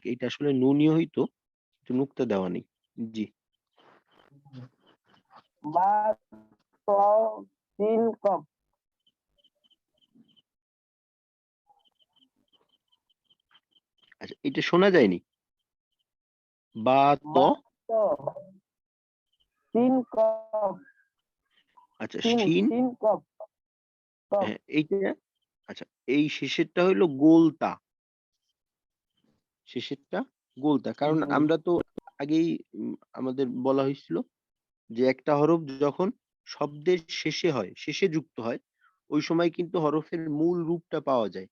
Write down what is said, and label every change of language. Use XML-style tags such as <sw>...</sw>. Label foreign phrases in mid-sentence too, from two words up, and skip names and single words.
<bn>এটা আসলে নুনই হইতো, কিন্তু নুক্তা দেওয়া নেই। জি। বা ত সিন কফ আচ্ছা, এটা শোনা যায়নি। বা, ত। বা ত সিন কফ আচ্ছা, সিন শিন। সিন কফ কফ হ্যাঁ, এইটা। আচ্ছা, এই শেষেরটা হইলো গোলতা। শেষেরটা গোলতা। কারণ আমরা তো আগেই আমাদের বলা হয়েছিল যে একটা হরফ যখন শব্দের শেষে হয়, শেষে যুক্ত হয়, ওই সময় কিন্তু হরফের মূল রূপটা পাওয়া যায়।</bn>